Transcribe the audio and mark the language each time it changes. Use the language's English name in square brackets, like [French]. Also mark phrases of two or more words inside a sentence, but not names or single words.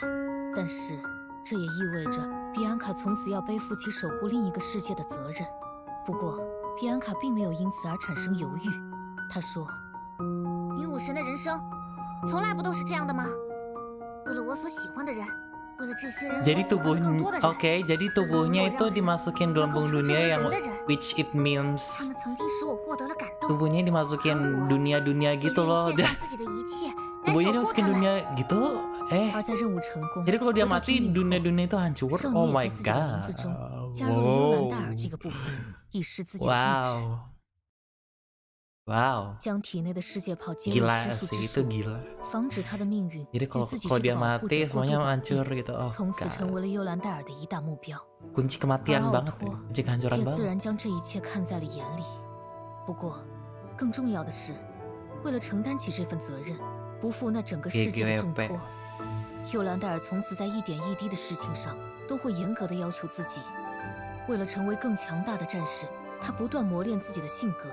[Chinese] 但是这也意味着比安卡从此要背负起守护另一个世界的责任。不过比安卡并没有因此而产生犹豫，他说：“女武神的人生从来不都是这样的吗？为了我所喜欢的人，为了这些人所喜欢的更多的人。 [Indonesian] Oke, jadi tubuhnya itu dimasukin dalam bom dunia yang [English] which it means [Chinese] 他们曾经使我获得了感动。 [Indonesian] tubuhnya dimasukin dunia-dunia gitu loh. Tubuhnya dimasukin dunia gitu. [Chinese] 而在任务成功， [Indonesian] Jadi kalau dia mati dunia-dunia itu hancur. [English] Oh my god. [Chinese] 加入了幽兰戴尔这个部分，以示自己的意志。 [English] Wow. [Chinese] 将体内的世界炮接入私塾之术，防止他的命运与自己这个保护者过度绑定，从此成为了幽兰戴尔的一大目标。 [Indonesian] Kunci kematian banget, kunci kehancuran [Chinese] 也 [Indonesian] banget. [Chinese] 自然将这一切看在了眼里。不过，更重要的是，为了承担起这份责任，不负那整个世界的重托，幽兰戴尔从此在一点一滴的事情上都会严格的要求自己。为了成为更强大的战士，他不断磨练自己的性格。